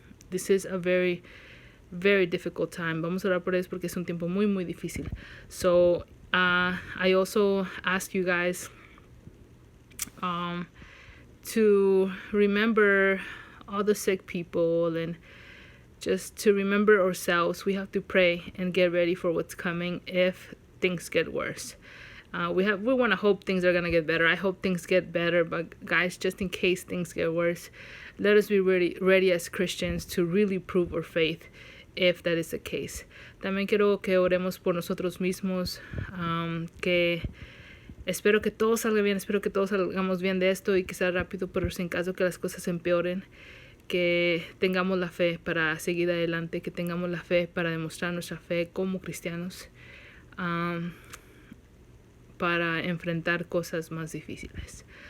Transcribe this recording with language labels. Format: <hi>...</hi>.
<en>This is a very, very difficult time.</en> <es>Vamos a orar por ellos porque es un tiempo muy, muy difícil.</es> <en>So, I also ask you guys to remember all the sick people, and just to remember ourselves. We have to pray and get ready for what's coming if things get worse. We want to hope things are going to get better. I hope things get better, but guys, just in case things get worse, let us be ready as Christians to really prove our faith if that is the case.</en> <es>También quiero que oremos por nosotros mismos, que espero que todo salga bien, espero que todos salgamos bien de esto y que sea rápido, pero sin caso que las cosas empeoren, que tengamos la fe para seguir adelante, que tengamos la fe para demostrar nuestra fe como cristianos, para enfrentar cosas más difíciles.</es>